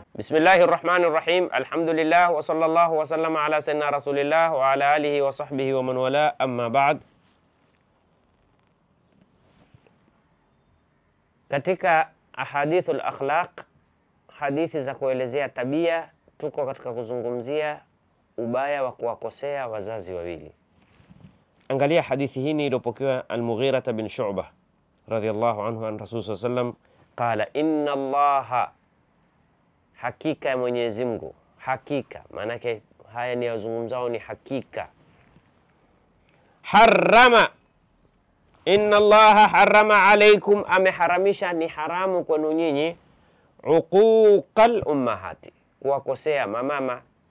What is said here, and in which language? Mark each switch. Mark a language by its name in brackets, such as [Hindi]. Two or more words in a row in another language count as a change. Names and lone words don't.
[Arabic] بسم الله الرحمن الرحيم الحمد لله وصلى الله وسلم على سيدنا رسول الله وعلى آله وصحبه ومن والى أما بعد. [Swahili] Katika [Arabic] أحاديث الأخلاق, [Swahili] hadithi za kuelezea tabia, tuko katika kuzungumzia ubaya wa kuwakosea wazazi wawili. Angalia hadithi hii iliyopokewa [Arabic] Al-Mughira bin Shu'bah رضي الله عنه عن رسول صلى الله عليه وسلم قال إن الله, [Swahili] hakika ya Mwenyezi Mungu. Hakika maanake haya ni yazungumzao ni hakika. [Arabic] حرم إن الله حرم عليكم, [Swahili] ameharamisha, ni haramu kwenu nyinyi, [Arabic] عقوق الأمهات, [Swahili] kuwakosea mamama.